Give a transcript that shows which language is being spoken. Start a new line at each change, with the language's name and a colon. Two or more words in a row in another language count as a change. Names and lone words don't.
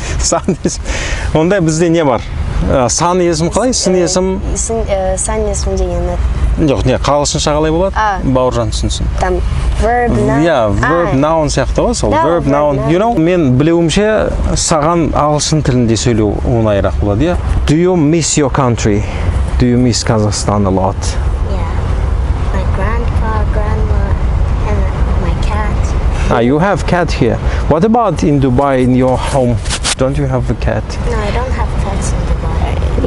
Kazakh: Сан есім. Онда бізде не бар? Сан есім қалай? Сын есім? Сан есім дегені. Жоқ, не, қалышынша қалай болады? Бауыржан түсінсін.
English: Там verb, noun. Verb, noun
Kazakh: сияқты ғой, сол
English: verb, noun.
Kazakh: Мен білуімше саған ағылшын тілінде сөйлеу оңайырақ болады, иә?
English: Do you miss your country? Do you miss Kazakhstan a lot? Yeah. My grandpa, grandma, and my cat. You have cat here. What about in Dubai, in your home? Don't you have a cat? No, I don't have pets in Dubai.